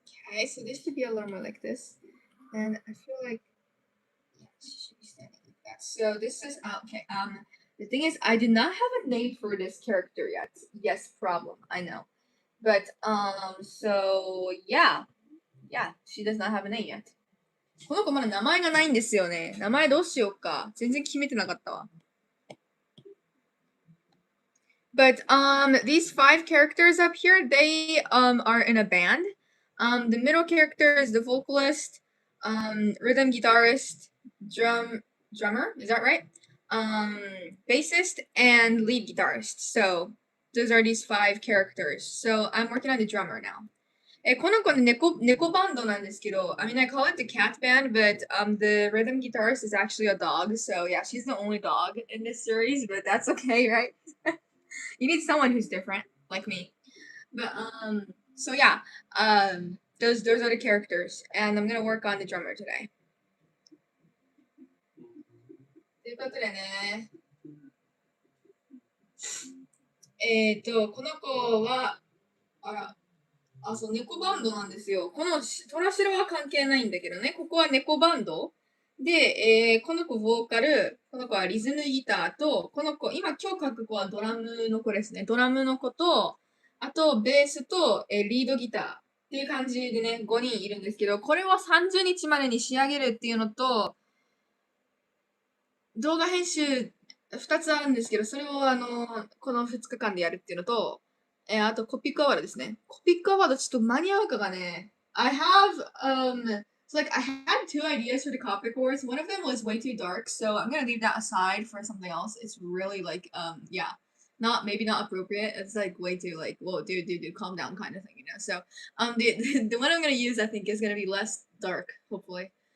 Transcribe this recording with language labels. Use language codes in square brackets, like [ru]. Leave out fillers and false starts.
[en] Okay, so this should be a little more like this, and I feel like she should be standing like that. So this is okay. The thing is, I did not have a name for this character yet. Yes, problem. I know, but so yeah, she does not have a name yet. [ja] この子まだ名前がないんですよね。名前どうしようか。全然決めてなかったわ。 [en] But these 5 characters up here, they are in a band. The middle character is the vocalist, rhythm guitarist, drummer, is that right? Bassist and lead guitarist. So those are these 5 characters. So I'm working on the drummer now. [ja] この子の猫バンドなんですけど、 [en] I mean, I call it the cat band, but the rhythm guitarist is actually a dog. So yeah, she's the only dog in this series, but that's okay, right? You need someone who's different, like me. But so yeah, those are the characters, and I'm gonna work on the drummer today. [ja] ということでね、この子は、そう、猫バンドなんですよ。このトラシロは関係ないんだけどね、ここは猫バンド。で、この子ボーカル、この子はリズムギターと、この子、今書く子はドラムの子ですね。ドラムの子と、あとベースと、リードギターっていう感じでね、5人いるんですけど、これを30日までに仕上げるっていうのと、動画編集2つあるんですけど、それをこの2日間でやるっていうのと、あとコピックアワードですね。コピックアワードちょっと間に合うかがね、 [en] I have, so like I had two ideas for the Copic Wars. One of them was way too dark, so I'm gonna leave that aside for something else. It's really like, yeah, maybe not appropriate. It's like way too like, whoa, dude, calm down kind of thing, you know? So, the one I'm gonna use, I think, is gonna be less dark, hopefully.